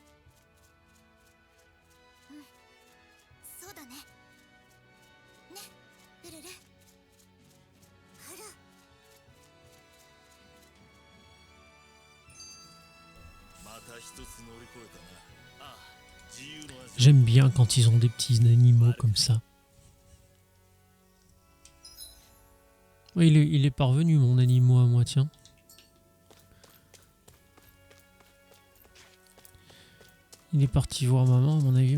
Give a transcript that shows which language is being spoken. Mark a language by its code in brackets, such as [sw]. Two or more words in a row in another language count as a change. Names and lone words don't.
[ja] そうだね。ね、フルル。フル。また一つ乗り越えた [fr] J'aime bien quand ils ont des petits animaux comme ça. Ouais, il est parvenu, mon animal à moi, tiens. Il est parti voir maman, à mon avis.